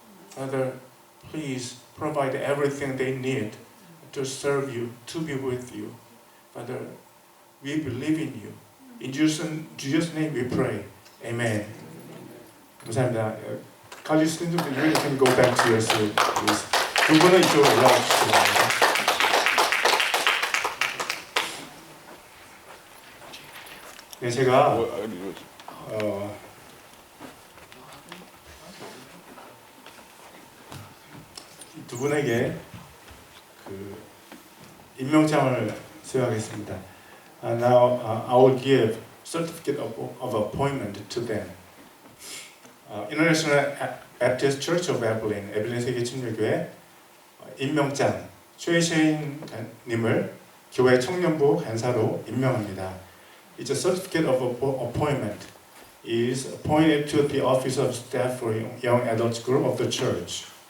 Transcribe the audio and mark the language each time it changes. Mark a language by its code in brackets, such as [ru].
[en] Father, please provide everything they need to serve you, to be with you. Father, we believe in you. In Jesus' name we pray. Amen. [ko] 감사합니다. [en] college students, you can go back to your seat, please. [ko] 두 분은 이쪽으로 올라와 주시기 바랍니다. 네, 제가 두 분에게 그 임명장을 수여하겠습니다. [en] Now I will give certificate of appointment to them. [ko] International Baptist Church of Abilene, 에빌린 세계침례교회 임명장 최시인 님을 교회 청년부 간사로 임명합니다. [en] It's a certificate of appointment. Is appointed to the office of staff for young adults group of the church.